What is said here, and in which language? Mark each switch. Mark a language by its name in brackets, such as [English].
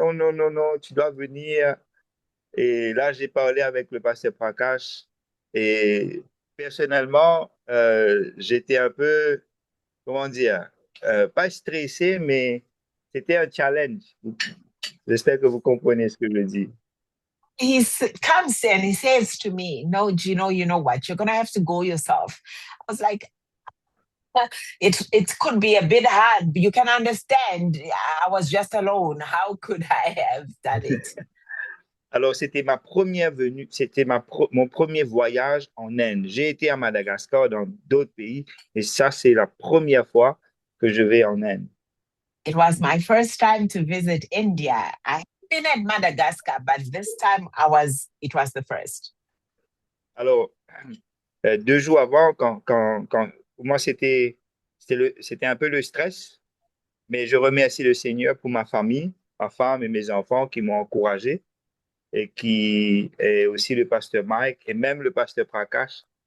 [French] Non, tu dois venir. Et là, j'ai parlé avec le pasteur Prakash. Et personnellement, j'étais un peu, comment dire, pas stressé, mais c'était un challenge. J'espère que vous comprenez ce que je dis. [English] He comes and he says to me, no, Gino, you know what? You're going to have to go yourself. I was like, it could be a bit hard, but you can understand. I was just alone. How could I have done it? [French] Alors, c'était ma première venue, c'était mon premier voyage en Inde. J'ai été à Madagascar, dans d'autres pays, et ça, c'est la première fois que je vais en Inde. [English] It was my first time to visit India. I've been at Madagascar, but this time it was the first. [French] Alors, 2 jours avant, quand pour moi, c'était un peu le stress, mais je remercie le Seigneur pour ma famille, ma femme et mes enfants qui m'ont encouragé. Et aussi le pasteur Mike et même le pasteur Prakash.